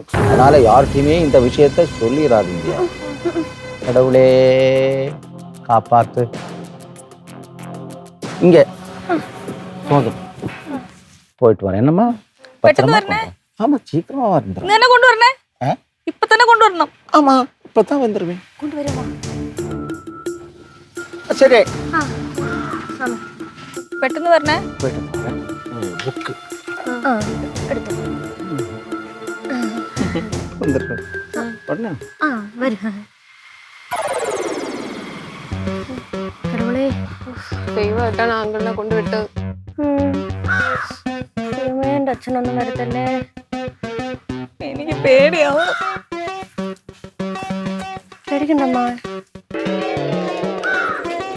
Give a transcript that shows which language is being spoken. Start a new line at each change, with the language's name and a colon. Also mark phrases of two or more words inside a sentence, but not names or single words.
Tamil: அதனால யார்கிட்டயுமே இந்த விஷயத்த சொல்லிடாதீங்க. கடவுளே காப்பாத்து. இங்க போதும், போயிட்டு வரேன். என்னம்மா பத்திரமா? ஆமா, சீக்கிரமா வந்துடும். என்ன கொண்டு வரனே? இப்ப
Malayalam: തന്നെ കൊണ്ടുവരണം.
Tamil: ஆமா, இப்பதான் வந்துருவேன். சரி,
Malayalam: പെട്ടെന്ന് വരണേ.
Tamil: போயிட்டு வரேன். புக்கு வந்துருவேன். பண்ண
Malayalam: ദൈവമായിട്ടാണ് അങ്കിളിനെ കൊണ്ടുവിട്ടത്. എന്റെ അച്ഛനൊന്നും വരത്തല്ലേ. എനിക്ക് പേടിയാവും. പേടിക്കണ്ടമ്മ,